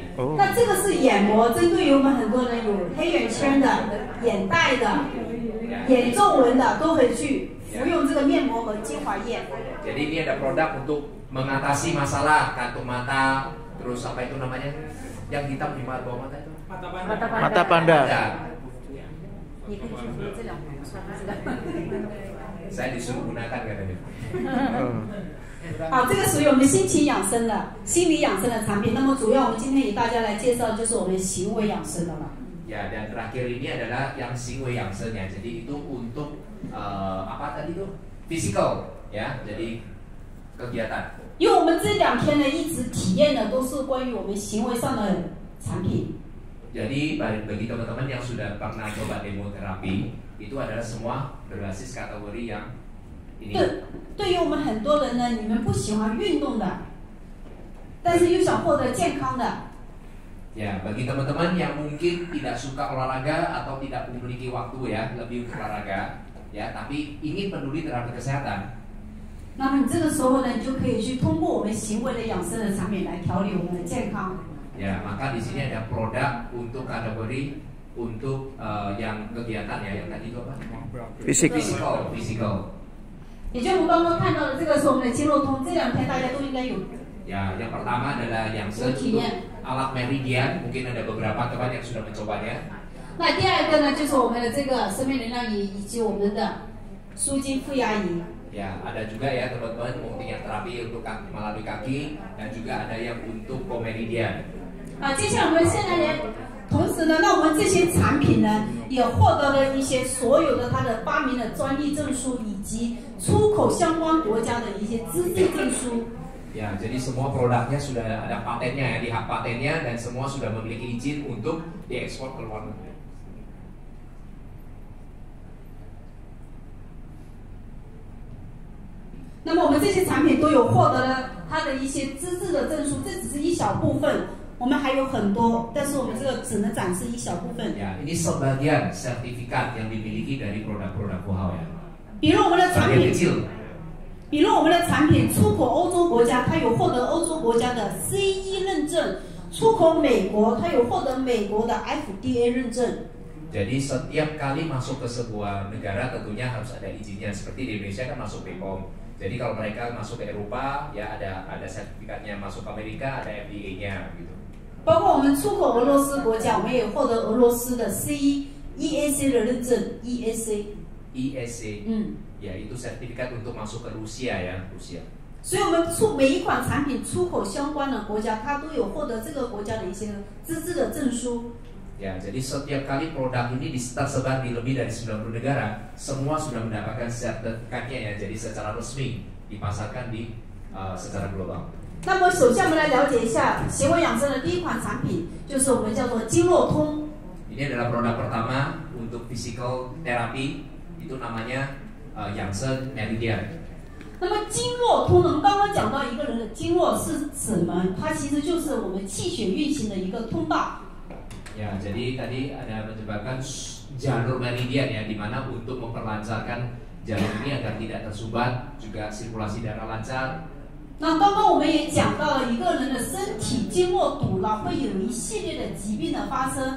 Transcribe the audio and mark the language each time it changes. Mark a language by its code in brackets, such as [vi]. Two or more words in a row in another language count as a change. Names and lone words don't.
[zh] 那这个是眼膜，针对于我们很多人有黑眼圈的、眼袋的、眼皱纹的，都可以去服用这个面膜和精华液。 [id] Jadi ini ada produk untuk mengatasi masalah kantung mata, terus apa itu namanya yang hitam di bawah mata itu? Mata panda. Saya disuruh gunakan katanya. [zh] 好，这个属于我们心情养生的、心理养生的产品。那么主要我们今天给大家来介绍就是我们行为养生的了。 [id] Ya, dan terakhir ini adalah yang [zh] 行为养生 [id] ya. Jadi itu untuk apa tadi itu? Physical ya. Jadi kegiatan. [zh] 因为我们这2天呢一直体验的都是关于我们行为上的产品。 [id] Jadi bagi teman-teman yang sudah pernah coba demo terapi, itu adalah semua berbasis kategori yang ini. [zh] 对于我们很多人呢，你们不喜欢运动的，但是又想获得健康的。 [id] Ya, bagi teman-teman yang mungkin tidak suka olahraga atau tidak memiliki waktu ya lebih untuk olahraga, ya, tapi ingin peduli terhadap kesehatan. [zh] 那么你这个时候呢，你就可以去通过我们行为的养生的产品来调理我们的健康。 [id] Ya, maka di sini ada produk untuk kategori untuk yang kegiatan ya, yang tadi itu apa? Physical. [zh] 也就我们刚刚看到的，这个是我们的经络通，这2天大家都应该有。 [id] Ya, yang pertama adalah yang untuk alat meridian, mungkin ada beberapa teman yang sudah mencobanya. [zh] 那第2个呢，就是我们的这个生命能量仪以及我们的舒筋负压仪。 [id] Ya, ada juga ya teman-teman mungkin yang terapi untuk kaki, melalui kaki dan juga ada yang untuk komeridian. [zh] 接下来我们现在呢，同时呢，那我们这些产品呢，也获得了一些所有的它的发明的专利证书，以及出口相关国家的一些资质证书。 [id] Ya, jadi semua produknya sudah ada patennya ya, di hak patennya dan semua sudah memiliki izin untuk diekspor ke luar negeri. [zh] 那么我们这些产品都有获得了它的一些资质的证书，这只是一小部分，我们还有很多，但是我们这个只能展示一小部分。 [id] Ya, ini sebagian sertifikat yang dimiliki dari produk-produk Fuhao ya. [zh] 比如我们的产 [id] Sebagian [zh] 品。 [id] kecil. [zh] 比如我们的产品出口欧洲国家，它有获得欧洲国家的 CE 认证；出口美国，它有获得美国的 FDA 认证。 [id] Jadi setiap kali masuk ke sebuah negara tentunya harus ada izinnya. Seperti di Indonesia kan masuk BPOM. Jadi kalau mereka masuk ke Eropa ya ada sertifikatnya, masuk ke Amerika ada FDA-nya gitu. [zh] 包括我们出口俄罗斯国家，我们也获得俄罗斯的 EAC 的认证 EAC。 [id] Ya, itu sertifikat untuk masuk ke Rusia ya, Rusia. [zh] 所以我们每一款产品出口相关的国家，它都有获得这个国家的一些资质的证书。 [id] Ya, jadi setiap kali produk ini tersebar di lebih dari 90 negara, semua sudah mendapatkan sertifikatnya ya, jadi secara resmi dipasarkan di secara global. [zh] 那么首先我们来了解一下行为养生的第一款产品，就是我们叫做经络通。 [id] Ini adalah produk pertama untuk [en] physical therapy, [id] itu namanya Yangsen Meridian. [zh] 那么经络通呢，我们刚刚讲到一个人的经络是什么？它其实就是我们气血运行的一个通道。 [id] Ya, jadi tadi ada menyebabkan jalur meridian ya, di mana untuk memperlancarkan jalur ini agar tidak tersumbat, juga sirkulasi darah lancar. [zh] 那刚刚我们也讲到了一个人的身体经络堵了，会有一系列的疾病的发生。